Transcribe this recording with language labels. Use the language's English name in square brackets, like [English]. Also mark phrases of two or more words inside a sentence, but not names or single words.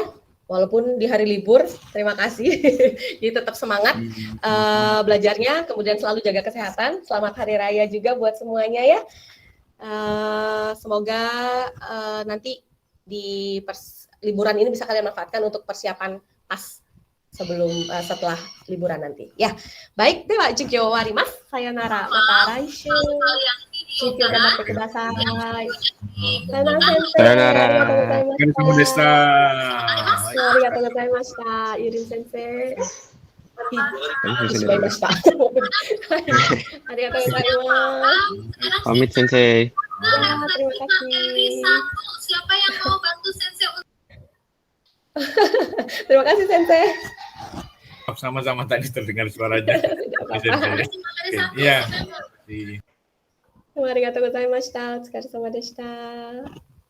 [Indonesian] Walaupun di hari libur, terima kasih. Jadi tetap semangat belajarnya, kemudian selalu jaga kesehatan. Selamat Hari Raya juga buat semuanya ya. Semoga nanti di liburan ini bisa kalian manfaatkan untuk persiapan pas setelah liburan nanti. Ya, baik, [Japanese] では授業わります. さようなら、また来週。授業頑張ってください. Sayonara. ありがとうでした. ありがとうございました. Yurin sensei. ありがとうございます. [Indonesian] Pamit Sensei. Ya, terima kasih. Siapa yang mau bantu Sensei? Terima kasih Sensei. Sama-sama tadi terdengar suaranya. Iya. [Japanese] ありがとうございました。お疲れ様でした.